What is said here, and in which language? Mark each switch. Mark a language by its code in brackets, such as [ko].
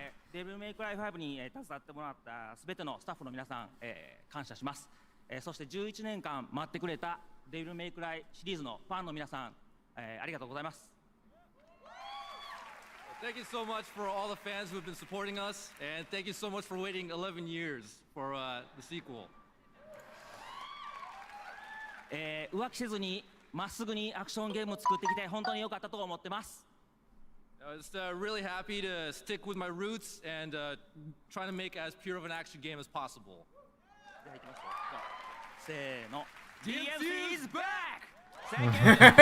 [ja] デビルメイクライ5に携わってもらったすべてのスタッフの皆さん、感謝します。そして11年間待ってくれたデビルメイクライシリーズのファンの皆さん、ありがとうございます。 [en] Thank you so much for all the fans who have been supporting us, and thank you so much for waiting 11 years for the sequel. [ja] 浮気せずにまっすぐにアクションゲームを作ってきて本当に良かったと思ってます。 [en] I was really happy to stick with my roots and try to make as pure of an action game as possible. [ja] せーの。 [en] DMC is back! Thank you!